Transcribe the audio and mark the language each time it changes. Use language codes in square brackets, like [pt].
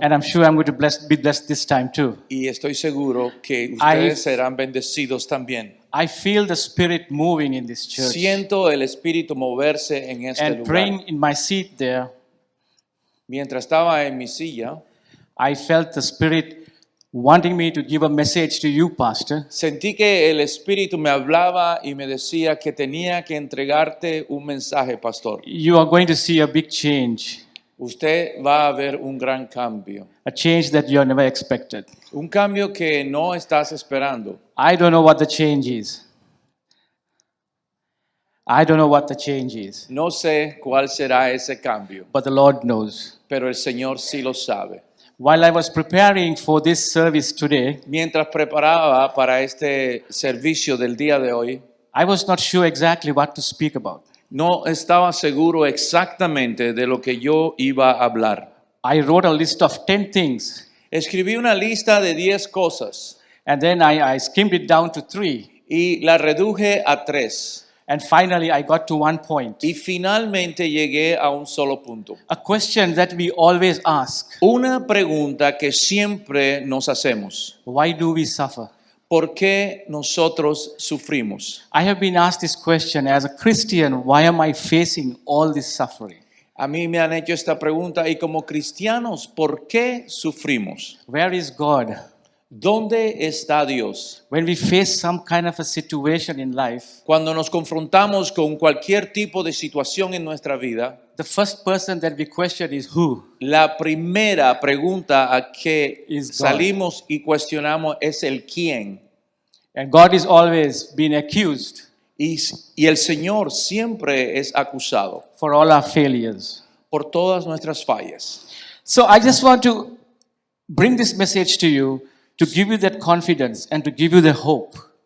[en] and I'm sure I'm going to be blessed this time too. [es] y estoy seguro que ustedes serán bendecidos también. [en] I feel the Spirit moving in this church. [es] Siento el Espíritu moverse en este [en] And [es] lugar. [en] praying in my seat there, [es] Mientras estaba en mi silla, [en] I felt the Spirit wanting me to give a message to you, Pastor. [es] sentí que el Espíritu me hablaba y me decía que tenía que entregarte un mensaje, pastor. [en] You are going to see a big change, [es] Usted va a ver un gran cambio. [en] a change that you never expected. [es] Un cambio que no estás esperando. [en] I don't know what the change is. I don't know what the change is, [es] No sé cuál será ese cambio, [en] but the Lord knows. [es] pero el Señor sí lo sabe. [en] While I was preparing for this service today, [es] Mientras preparaba para este servicio del día de hoy, [en] I was not sure exactly what to speak about. [es] no estaba seguro exactamente de lo que yo iba a hablar. [en] I wrote a list of 10 things, [es] Escribí una lista de 10 cosas [en] and then I skimmed it down to 3. [es] y la reduje a 3. [en] And finally, I got to one point. [es] Y finalmente llegué a un solo punto. [en] A question that we always ask: [es] Una pregunta que siempre nos hacemos. [en] why do we suffer? [es] ¿Por qué nosotros sufrimos? [en] I have been asked this question as a Christian: why am I facing all this suffering? [es] A mí me han hecho esta pregunta y como cristianos, ¿por qué sufrimos? [en] Where is God? [es] ¿Dónde está Dios? [en] When we face some kind of a situation in life, [es] Cuando nos confrontamos con cualquier tipo de situación en nuestra vida, [en] the first person that we question is who? [es] la primera pregunta a que [en] Is God. [es] salimos y cuestionamos es el quién. [en] And God is always being accused [es] Y el Señor siempre es acusado [en] for all our failures. [es] por todas nuestras fallas. [en] So I just want to bring this message to you to give you that confidence and to give you the hope.